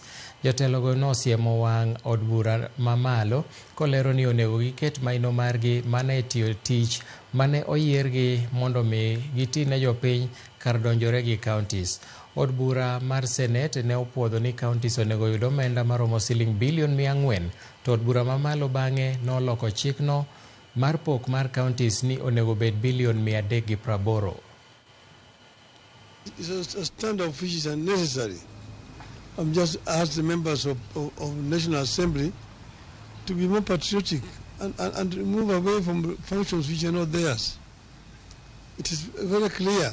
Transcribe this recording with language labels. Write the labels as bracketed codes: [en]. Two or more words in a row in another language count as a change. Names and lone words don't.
[luo] Jotelogo nosiemo wang' od bura mamalo kolero ni onego giket maino margi mane tiyo tich mane oyiergi mondo mi giti ne jopiny kar donjore gi counties. Od bura mar Senate ne opuodho ni counties onego yud omenda maromo siling bilion 400, to od bura mamalo bang'e noloko chikno mar pok mar counties ni onego bed bilion 380. [en] A stand-off which is unnecessary. I'm just asked the members of National Assembly to be more patriotic and move away from functions which are not theirs. It is very clear.